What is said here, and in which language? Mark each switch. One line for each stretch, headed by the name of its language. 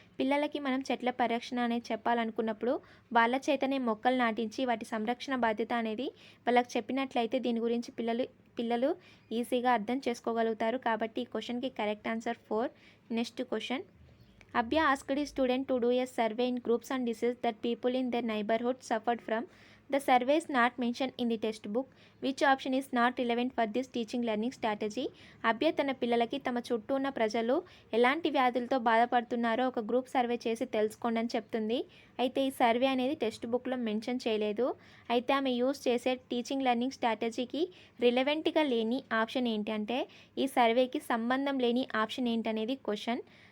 Telugu: పిల్లలకి మనం చెట్ల పరిరక్షణ అనేది చెప్పాలనుకున్నప్పుడు వాళ్ళ చేతనే మొక్కలు నాటించి వాటి సంరక్షణ బాధ్యత అనేది వాళ్ళకి చెప్పినట్లయితే దీని గురించి పిల్లలు ఈజీగా అర్థం చేసుకోగలుగుతారు. కాబట్టి ఈ క్వశ్చన్కి correct answer 4. Next question,
English: Abhya asked ఈ student to do a survey in groups and disease that people in their neighbourhood suffered from. The survey is not mentioned in the textbook. Which option is not relevant for this teaching learning strategy?
Telugu: అభ్య తన పిల్లలకి తమ చుట్టూ ఉన్న ప్రజలు ఎలాంటి వ్యాధులతో బాధపడుతున్నారో ఒక గ్రూప్ సర్వే చేసి తెలుసుకోండి అని చెప్తుంది. అయితే ఈ సర్వే అనేది టెక్స్ట్ బుక్లో మెన్షన్ చేయలేదు. అయితే ఆమె యూజ్ చేసే టీచింగ్ లెర్నింగ్ స్ట్రాటజీకి రిలవెంట్గా లేని ఆప్షన్ ఏంటి అంటే, ఈ సర్వేకి సంబంధం లేని ఆప్షన్ ఏంటనేది క్వశ్చన్.